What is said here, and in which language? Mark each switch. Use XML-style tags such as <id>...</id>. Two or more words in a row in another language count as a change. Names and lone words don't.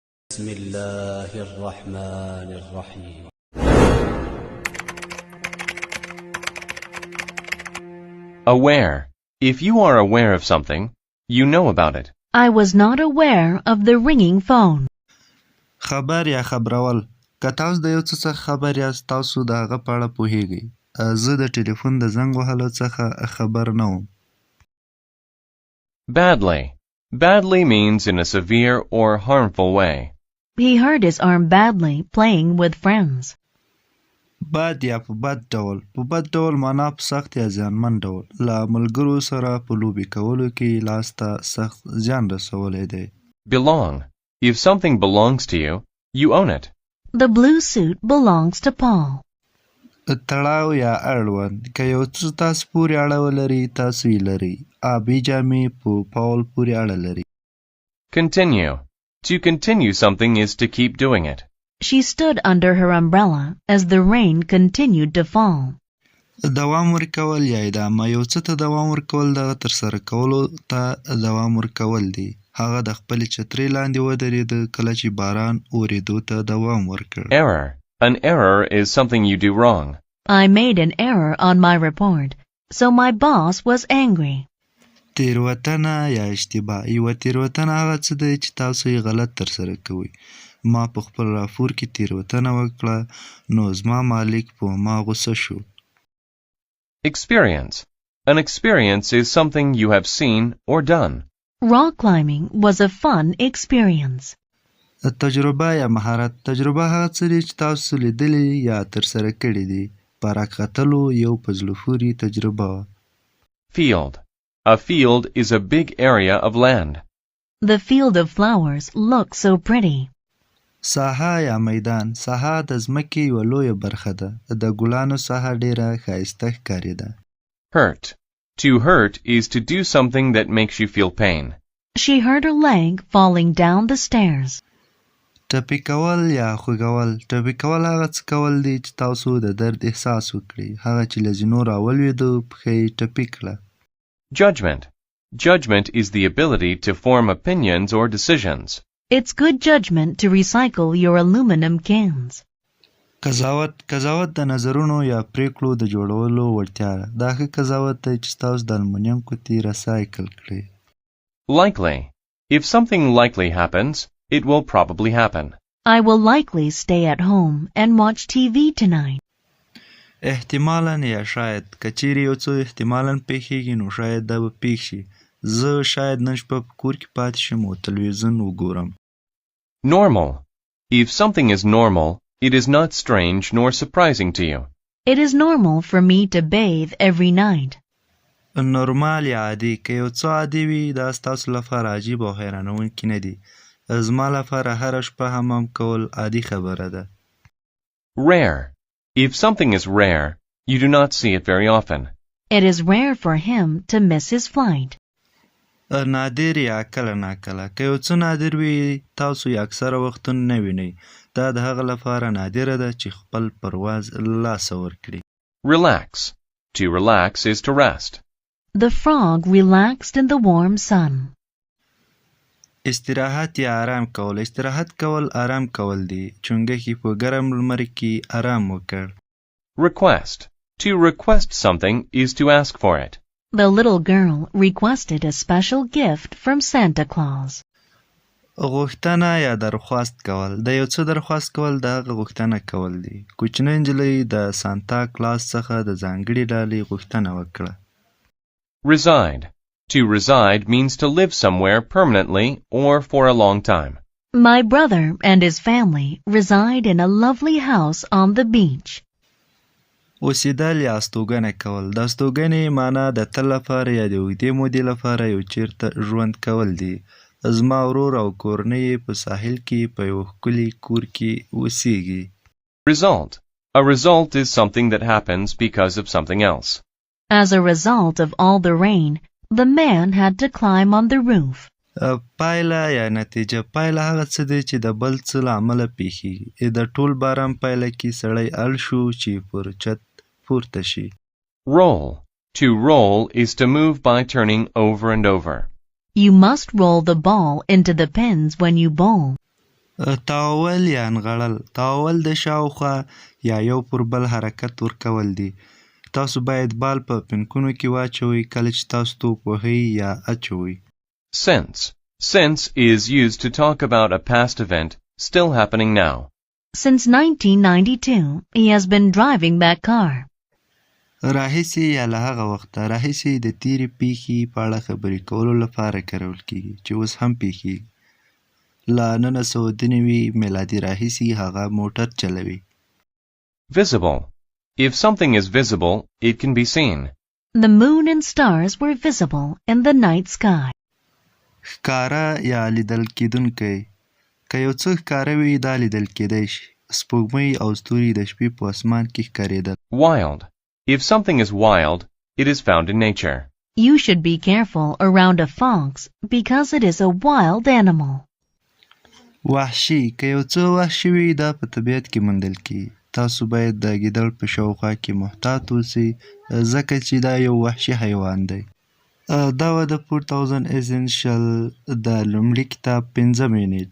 <ar>بسم الله الرحمن الرحيم.</ar> <en>Aware. If you are aware of something, you know about it. I was not aware of the ringing phone.</en> <ps>خبر یا خبرول که تاسو د یو څه څخه خبر یاست تاسو د هغه په اړه پوهیږئ. زه د ټلیفون د زنګ وهلو څخه خبر نه وم.</ps> <en>Badly. Badly means in a severe or harmful way. He hurt his arm badly playing with friends.</en> <ps>بد یا په بد ډول معنا په سخت یا زیانمن ډول له ملګرو سره په لوبې کولو کې لاس ته سخت زیان رسولی دی.</ps> <en>Belong. If something belongs to you, you own it. The blue suit belongs to Paul.</en> <ps>تړاو یا اړوند که یو څه تاسو پورې اړه ولري تاسو یې لرئ. آبي جامې په پاول پورې اړه لري.</ps> <en>Continue. To continue something is to keep doing it. She stood under her umbrella as the rain continued to fall.</en> <ps>دوام ورکول یا ادامه یو څه ته دوام ورکول دغه ترسره کولو ته دوام ورکول دی. هغه د خپلې چترۍ لاندې ودرېده کله چې باران اورېدو ته دوام ورکړ.</ps> <en>Error. An error is something you do wrong. I made an error on my report, so my boss was angry.</en> <ps>تیروتنه یا اشتباه یوه تیروتنه هغه څه دی چې تاسو یې غلط ترسره کوئ. ما په خپل راپور کې تیروتنه وکړه نو زما مالک په ما غوسه شو.</ps> <en>Experience. An experience is something you have seen or done. Rock climbing was a fun experience.</en> <ps>تجربه یا مهارت تجربه هغه څه دی چې تاسو لیدلی یا ترسره کړي دي. په راکختلو یو په زړه پورې تجربه وه.</ps> <en>Field. A field is a big area of land. The field of flowers looked so pretty.</en> <ps>ساحه یا میدان ساحه د ځمکې یوه لویه برخه ده. د ګلانو ساحه ډیره ښایسته ښکارېده.</ps> <en>Hurt. To hurt is to do something that makes you feel pain. She hurt her leg falling down the stairs.</en> <ps>ټپي کول یا خوږول ټپي کول هغه څه کول دي چې تاسو د درد احساس وکړئ. هغه چې له زینو راولوېدو پښه یې ټپي کړه.</ps> <en>Judgment. Judgment is the ability to form opinions or decisions. It's good judgment to recycle your aluminum cans.</en> <ps>قضاوت د نظرونو یا پریکړو د جوړولو وړتیا ده. دا ښه قضاوت دی چې تاسو د المونیم قوطي ریسایکل کړئ.</ps> <en>Likely. If something likely happens, it will probably happen. I will likely stay at home and watch TV tonight.</en> <ps>احتمالاً یا شاید که چیرې یو څه احتمالاً پیښیږي نو شاید دا به پیښ شي. زه شاید نن شپه په کور کې پاتې شم او تلویزیون وګورم.</ps> <en>Normal. If something is normal, it is not strange nor surprising to you. It is normal for me to bathe every night.</en> <ps>نورمال یا عادي که یو څه عادي وي دا ستاسو لپاره عجیب او حیرانوونکي نه دي. زما لپاره هره شپه حمام کول عادي خبره ده.</ps> <en>Rare. If something is rare, you do not see it very often. It is rare for him to miss his flight.</en> <ps>نادر یا کله ناکله که یو څه نادر وي تاسو یې اکثره وختونه نه وینئ. دا د هغه لپاره نادره ده چې خپل پرواز له لاسه ورکړي.</ps> <en>Relax. To relax is to rest. The frog relaxed in the warm sun.</en> <ps>استراحت یا آرام کول استراحت کول آرام کول دی. چونګښې په ګرم لمر کې آرام وکړ.</ps> <en>Request. To request something is to ask for it. The little girl requested a special gift from Santa Claus.</en> <ps>غوښتنه یا درخواست کول د یو څه درخواست کول د هغه غوښتنه کول دی. کوچنۍ نجلۍ د سانتا کلاس څخه د ځانګړي ډالۍ غوښتنه وکړه.</ps> <en>Reside. To reside means to live somewhere permanently or for a long time. My brother and his family reside in a lovely house on the beach.</en> <ps>اوسېدل یا استوګنه کول د استوګنې معنا د تل لپاره یا د اوږدې مودې لپاره یو چیرته ژوند کول دی. زما ورور او کورنۍ په ساحل کې په یو ښکلي کور کې اوسېږي.</ps> <en>Result. A result is something that happens because of something else. As a result of all the rain, the man had to climb on the roof.</en> <ps>پایله یا نتیجه پایله هغه څه دی چې د بل څه له امله پیښیږي. د ټول باران پایله کې سړی اړ شو چې پر چت پورته شي.</ps> <en>Roll. To roll is to move by turning over and over. You must roll the ball into the pins when you bowl.</en> <ps>تاول یا نغړل. تاول د شاوخوا یا یو پر بل حرکت ورکول دي. تاسو باید بال په پنکونو کې واچوئ کله چې تاسو توپ وهئ یا اچوئ.</ps> <en>Since. Since is used to talk about a past event still happening now. Since 1992, he has been driving that car.</en> <ps>راهیسې یا له هغه وخته. راهیسې د تیرې پیښې په اړه خبرې کولو لپاره کارول کیږي چې اوس هم پیښیږي. له 1993 میلادي راهیسې هغه موټر چلوي.</ps> <en>Visible. If something is visible, it can be seen. The moon and stars were visible in the night sky.</en> <ps>ښکاره یا لیدل کیدونکی. که یو څه ښکاره وي دا لیدل کیدی شي. سپوږمۍ او ستوري د شپې په اسمان کې ښکارېدل.</ps> <en>Wild. If something is wild, it is found in nature. You should be careful around a fox because it is a wild animal.</en> <ps>وحشي. که یو څه وحشي وي دا په طبیعت کې موندل کیږي. تاسو باید د ګیدړ په شاوخوا کې محتاط اوسئ ځکه چې دا یو وحشي حیوان دی. دا وه د 4000 Essential د لومړي کتاب 5 یونټ.</ps>